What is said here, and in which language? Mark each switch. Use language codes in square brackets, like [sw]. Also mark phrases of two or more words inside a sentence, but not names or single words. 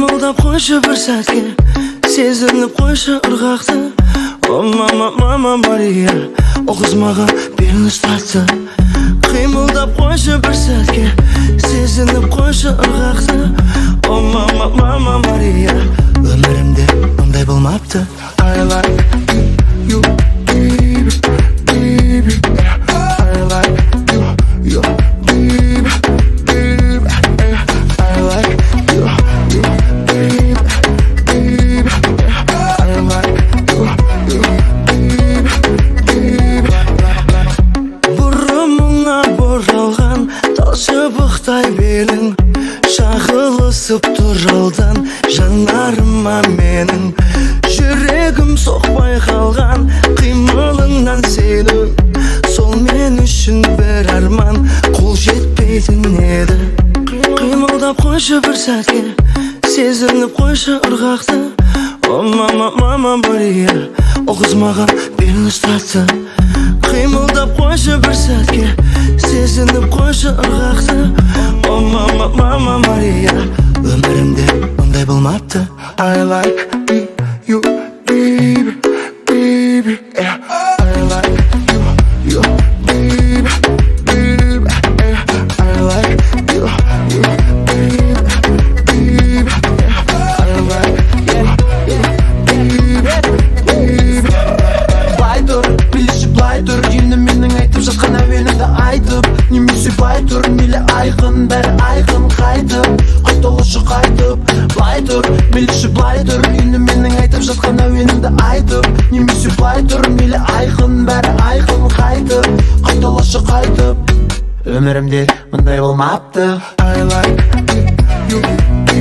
[kk] Қимылдап қойшы бір сәтке, сезініп қойшы ырғақты. О мама Мария, о қыз маған берініш тартты. Қимылдап қойшы бір сәтке, сезініп қойшы ырғақты. О мама Мария, өмірімде мұндай болмапты. [en] I like you, baby, baby. I like you, baby, baby. I like you, baby, baby. I like you, baby, baby. [kk] Бұрымыңа боралған тал шыбықтай белің, шағылысып тұр алдан жанарыма менің. Жүрегім соқпай қалған қимылыңнан сенің, сол мен үшін бір арман қол жетпейтін еді. Қимылдап қойшы бір сәтке, сезініп қойшы ырғақты. О мама Мария, о қыз маған берініш тартты. Қимылдап қойшы бір сәтке, сезініп қойшы ырғақты. О мама Мария, өмірімде мұндай болмапты. [en] I like you, baby, baby. I like you, baby, baby. I like you, baby, baby. I like you, baby. [kk] Былай тұр, билеші былай тұр, енді менің айтып жатқан әуенімді айтып. Немесе былай тұр, мейлі айқын, бәрі айқын қайтып. Қайталашы қайтып, былай тұр, билеші былай тұр, енді менің айтып жатқан әуенімді айтып. Немесе былай тұр, мейлі айқын, бәрі айқын қайтып. Қайталашы қайтып, өмірімде мұндай болмапты. [en] I like you,